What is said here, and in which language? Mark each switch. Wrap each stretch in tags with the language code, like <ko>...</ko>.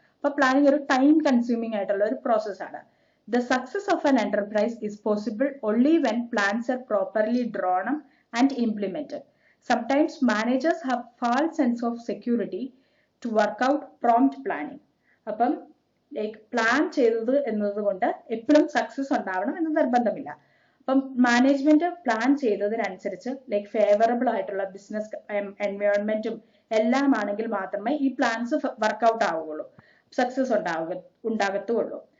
<ml>അപ്പൊ പ്ലാനിങ് ഒരു time consuming ആയിട്ടുള്ള ഒരു പ്രോസസ് ആണ്.</ml> <en>The success of an enterprise is possible only when plans are properly drawn up and implemented. Sometimes managers have false sense of security to work out prompt planning.</en> <ml>അപ്പം plan ചെയ്തത് എന്നതുകൊണ്ട് എപ്പോഴും success ഉണ്ടാവണം എന്ന് നിർബന്ധമില്ല. അപ്പം management plan ചെയ്തതിനനുസരിച്ച് favourable ആയിട്ടുള്ള business എൻവയോൺമെന്റും എല്ലാം ആണെങ്കിൽ മാത്രമേ ഈ പ്ലാൻസ് വർക്ക്ഔട്ട് ആവുകയുള്ളൂ, സക്സസ് ഉണ്ടാകത്തുള്ളൂ.</ml>